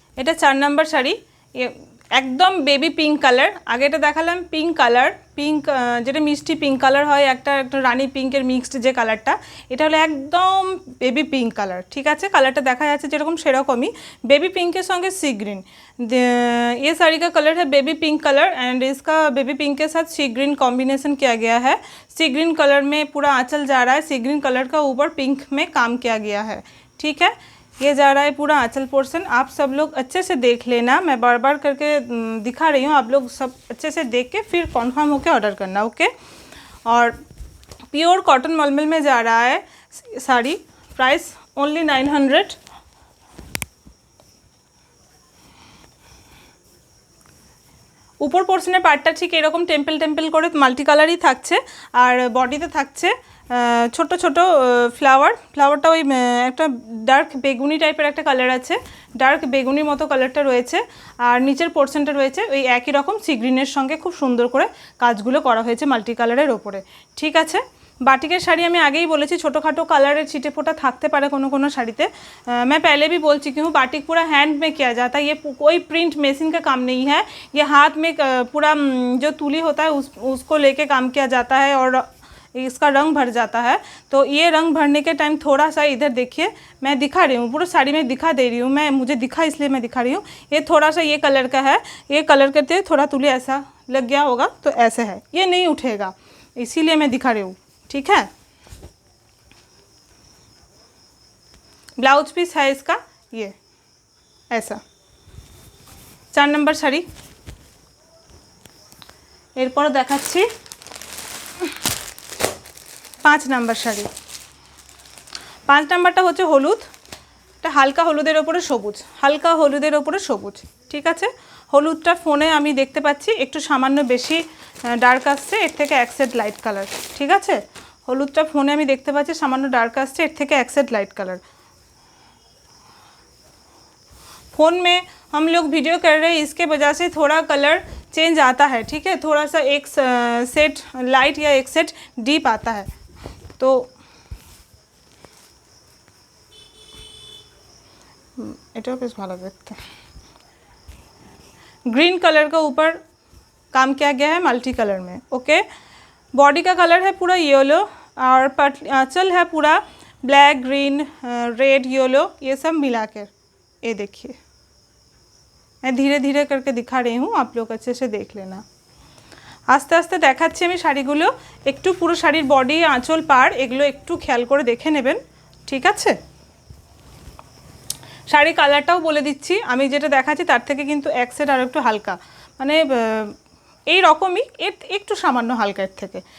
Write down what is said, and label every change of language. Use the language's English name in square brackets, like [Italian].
[Bangla] এটা 4 নাম্বার শাড়ি, একদম baby pink colour. আগে এটা দেখালাম পিঙ্ক কালার, পিঙ্ক যেটা মিষ্টি পিঙ্ক কালার হয়, একটা রানি পিঙ্কের মিক্সড যে কালারটা, এটা হলো একদম বেবি পিঙ্ক কালার। ঠিক আছে, কালারটা দেখা যাচ্ছে যেরকম সেরকমই, বেবি [Hindi] पिंक के संगे सी ग्रीन। ये साड़ी का कलर है बेबी पिंक कलर, एंड इसका बेबी पिंक के साथ सी ग्रीन कॉम्बिनेशन किया गया है। सी ग्रीन कलर में पूरा आंचल जा रहा है, सी ग्रीन कलर का ऊपर पिंक में काम किया गया है। ठीक है, ये जा रहा है पूरा आंचल पोर्शन। आप सब लोग अच्छे से देख लेना, मैं बार बार करके दिखा रही हूँ, आप लोग सब अच्छे से देख के फिर कन्फर्म होके ऑर्डर करना। ओके, और प्योर कॉटन मलमल में जा रहा है साड़ी, प्राइस ओनली 900। [Bangla] ऊपर पोर्शনের পার্টটা ঠিক এরকম টেম্পল করে মাল্টি কালারই থাকছে, আর বডিতে থাকছে ছোট ছোট ফ্লাওয়ারটা ওই একটা ডার্ক বেগুনি টাইপের একটা কালার আছে, ডার্ক বেগুনির মতো কালারটা রয়েছে। আর নিচের পোর্শনটা রয়েছে ওই একই রকম সি গ্রিনের সঙ্গে খুব সুন্দর করে কাজগুলো করা হয়েছে মাল্টি কালারের ওপরে। ঠিক আছে, बाटिकेर शाड़ी हमें आगे ही बोले छोटोखाटो कलर छिटे फोटा थाकते पारे कोनो शाड़ीते। [Hindi] मैं पहले भी बोल चुकी हूँ, बाटिक पूरा हैंड में किया जाता है, ये कोई प्रिंट मशीन का काम नहीं है, ये हाथ में पूरा जो तुली होता है उसको लेके काम किया जाता है और इसका रंग भर जाता है। तो ये रंग भरने के टाइम थोड़ा सा इधर देखिए, मैं दिखा रही हूँ, पूरा साड़ी में दिखा दे रही हूँ, मैं मुझे दिखा इसलिए मैं दिखा रही हूँ। ये थोड़ा सा ये कलर का है, ये कलर करते हुए थोड़ा तुली ऐसा लग गया होगा तो ऐसे है, ये नहीं उठेगा, इसीलिए मैं दिखा रही हूँ। ठीक है, ब्लाउज पीस है इसका ये ऐसा। [Bangla] 4 नंबर शाड़ी एरपर देखाচ্ছি 5 नम्बर शाड़ी। 5 नम्बरটা হচ্ছে হলুদ, এটা হালকা হলুদের উপরে সবুজ, হালকা হলুদের উপরে সবুজ। ঠিক আছে, হলুদটা ফোনে আমি দেখতে পাচ্ছি একটু সামান্য বেশি ডার্ক আসছে, এর থেকে এক সেট লাইট কালার। ঠিক আছে, হলুদটা ফোনে আমি দেখতে পাচ্ছি সামান্য ডার্ক আসছে, এর থেকে এক সেট लाइट कलर। [Hindi] फ़ोन में हम लोग वीडियो कर रहे हैं, इसके वजह से थोड़ा कलर चेंज आता है। ठीक है, थोड़ा सा एक सेट लाइट या एक सेट डीप आता है। [Bangla] तो এটা বেশ ভালো দেখতে। [Hindi] ग्रीन कलर का ऊपर काम किया गया है मल्टी कलर में। ओके, बॉडी का कलर है पूरा येलो और आंचल है पूरा ब्लैक ग्रीन रेड येलो, ये सब मिला कर। ये देखिए, मैं धीरे धीरे करके दिखा रही हूँ, आप लोग अच्छे से देख लेना। [Bangla] आस्ते आस्ते देखाচ্ছি আমি শাড়িগুলো, একটু পুরো শাড়ির বডি আঁচল পাড় এগুলো একটু খেয়াল করে দেখে নেবেন। ঠিক আছে, শাড়ি কালারটাও বলে দিচ্ছি, আমি যেটা দেখাচ্ছি তার থেকে কিন্তু এক সেট আর একটু হালকা, মানে এই রকমই, এর একটু সামান্য হালকা এর থেকে।